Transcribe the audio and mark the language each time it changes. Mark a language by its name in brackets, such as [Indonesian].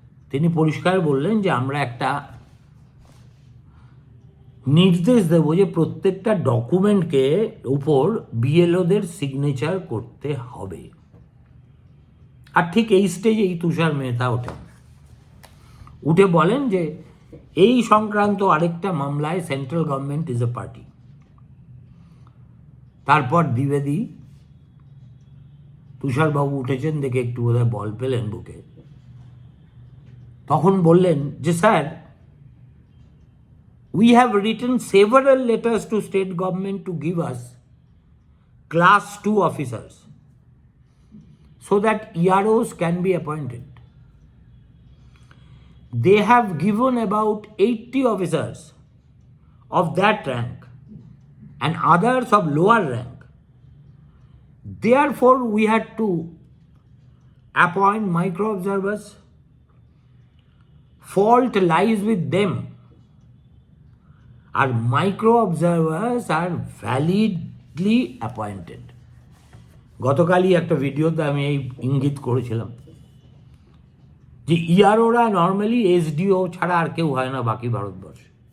[Bangla] তিনি পরিষ্কার বললেন যে আমরা একটা নির্দেশ দেব যে প্রত্যেকটা ডকুমেন্টকে উপর বিএলওদের সিগনেচার করতে হবে। আর ঠিক এই স্টেজেই তুষার মেহতা উঠে বলেন যে এই সংক্রান্ত আরেকটা মামলায় [English] Central government is a party. [Bangla] তারপর দ্বিবেদী, তুষারবাবু উঠেছেন দেখে একটু বোধহয় বল পেলেন বুকে, তখন বললেন যে sir, [English] we have written several letters to state government to give us class 2 officers so that EROs can be appointed. They have given about 80 officers of that rank and others of lower rank. Therefore, we had to appoint micro observers. Fault lies with them. আর micro observers are validly appointed. [Bangla] গতকালই একটা ভিডিওতে আমি এই ইঙ্গিত করেছিলাম যে ইআরওরা normally SDO ছাড়া আর কেউ হয় না বাকি ভারতবর্ষে।